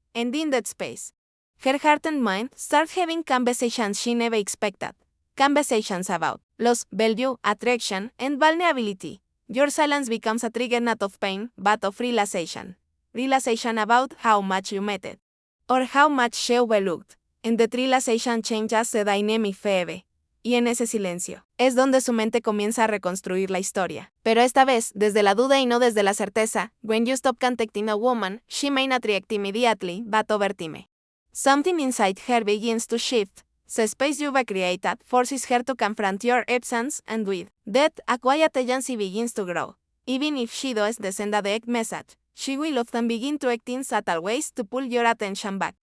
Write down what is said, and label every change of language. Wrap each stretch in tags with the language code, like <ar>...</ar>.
<en>And in that space, her heart and mind start having conversations she never expected. Conversations about loss, value, attraction, and vulnerability. Your silence becomes a trigger not of pain, but of realization. Realization about how much you mattered, or how much she overlooked. And that realization changes the dynamic forever.</en> <es>Y en ese silencio, es donde su mente comienza a reconstruir la historia. Pero esta vez, desde la duda y no desde la certeza.</es> <en>When you stop contacting a woman, she may not react immediately, but over time. Something inside her begins to shift. The space you've created forces her to confront your absence, and with that, a quiet agency begins to grow. Even if she doesn't send a direct message, she will often begin to act in subtle ways to pull your attention back.</en>